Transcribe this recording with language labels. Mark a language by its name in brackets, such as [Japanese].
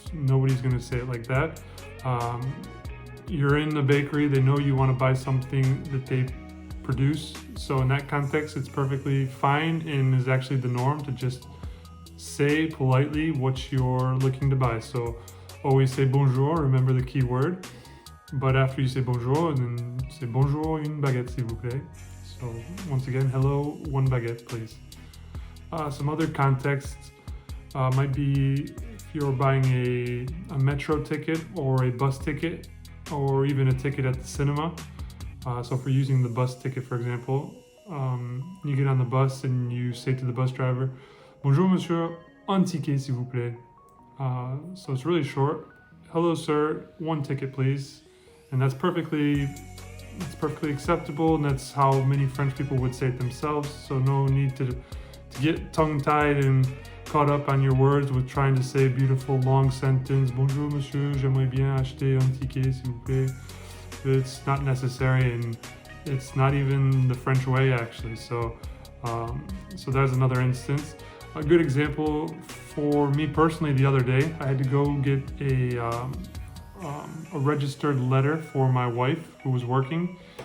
[English] Nobody's going to say it like that. You're in the bakery, they know you want to buy something that they produce. So in that context, it's perfectly fine and is actually the norm to just say politely what you're looking to buy. So always say bonjour, remember the key word. But after you say bonjour, then say [French] bonjour, une baguette s'il vous plaît. [English] So once again, hello, one baguette please. Some other contexts might be if you're buying a metro ticket or a bus ticket or even a ticket at the cinema. So if we're using the bus ticket, for example, you get on the bus and you say to the bus driver, [French] Bonjour monsieur, un ticket s'il vous plaît. [English] So it's really short. Hello sir, one ticket please. And it's perfectly acceptable, and that's how many French people would say it themselves. So no need to get tongue-tied and caught up on your words with trying to say a beautiful long sentence. [French] Bonjour monsieur, j'aimerais bien acheter un ticket s'il vous plaît. [English] It's not necessary, and it's not even the French way actually. So there's another instance. A good example for me personally, the other day, I had to go get a registered letter for my wife who was working.